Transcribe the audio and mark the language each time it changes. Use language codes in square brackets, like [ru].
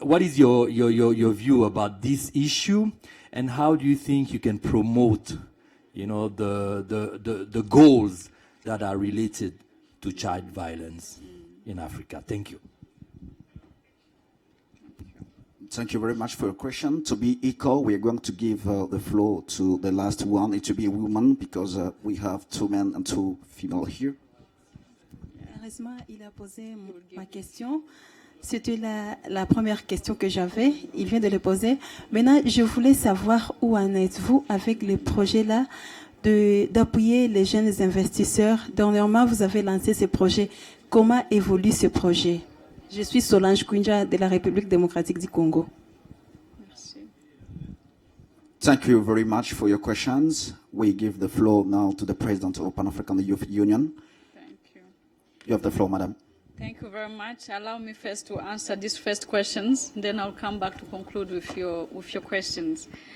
[en] What is your view about this issue, and how do you think you can promote, the goals that are related to child violence in Africa? Thank you. Thank you very much for your question. To be equal, we are going to give the floor to the last one. It will be a woman because we have 2 men and 2 female here. [fr] Heureusement, il a posé ma question. C'était la première question que j'avais. Il vient de le poser. Maintenant, je voulais savoir où en êtes-vous avec les projets-là d'appuyer les jeunes investisseurs. Dernièrement, vous avez lancé ce projet. Comment évolue ce projet? Je suis Solange Kunja de la République démocratique du Congo. Merci. [en] Thank you very much for your questions. We give the floor now to the President of Pan-African Youth Union. Thank you. You have the floor, Madam. Thank you very much. Allow me first to answer these first questions, then I'll come back to conclude with your questions.